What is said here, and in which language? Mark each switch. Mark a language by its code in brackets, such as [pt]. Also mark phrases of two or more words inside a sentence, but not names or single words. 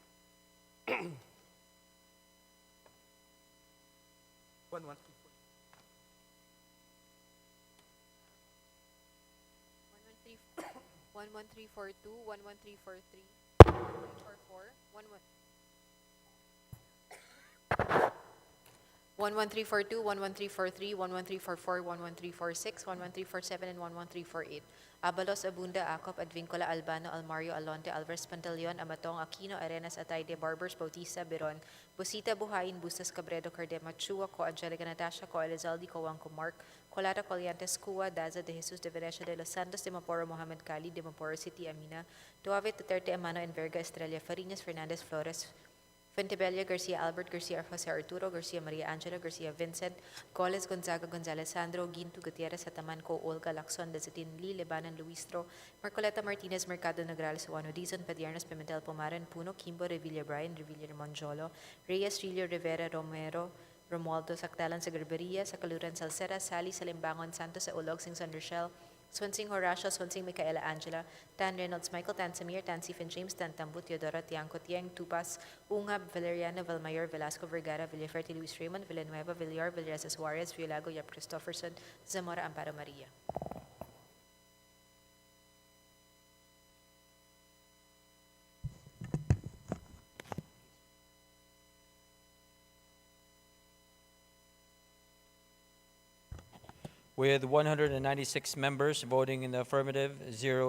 [en] 11342, 11343, 11342, 11343, 11344, 11346, 11347, and 11348. Abalos, Abunda, Acop, Advincula, Albano, Almario, Alonte, Alvarez, Pantaleon, Amatong, Aquino, Arenas, Atayde, Barbers, Bautista, Biron, Busita, Buhayin, Bustas, Cabredo, Cardema, Chua, Co, Angelica, Natasha, Co, Elizalde, Coanco, Mark, Colata, Coliantes, Cua, Daza, De Jesus, De Venecia, De Los Santos, De Maporo, Mohamed Cali, De Maporo City, Amina, Duave, Duterte, Amano, Enverga, Estrella, Farinas, Fernandez, Flores, Fuentebella, Garcia, Albert, Garcia, Jose Arturo, Garcia, Maria Angela, Garcia, Vincent, Goles, Gonzaga, Gonzalez, Sandro, Ginto, Gutierrez, Atamanco, Olga, Lacson, Dazatin, Lee, Lebanon, Luistro, Marcoleta, Martinez, Mercado, Nograles, Juano, Dizon, Padiernas, Pimentel, Pomaran, Puno, Kimbo, Revilla, Brian, Revilla, Monjolo, Reyes, Trillo, Rivera, Romero, Romualdo, Saktalan, sa Garberia, sa Kaluran, Salcera, Sally, sa Limbangon, Santos, sa Ulog, Sing, Rochelle, Swansing Horacio, Swansing Micaela Angela, Tan Reynolds, Michael Tan Samir, Tan Stephen James, Tan Tambu, Teodora, Tiangco, Tiang, Tupas, Ungab, Valeriana, Valmayor, Velasco, Vergara, Villaferte, Luis Raymond, Villanueva, Villar, Villaresa Suarez, Violago, Yap Christopherson, Zamora, Amparo Maria. With 196 members voting in the affirmative, 0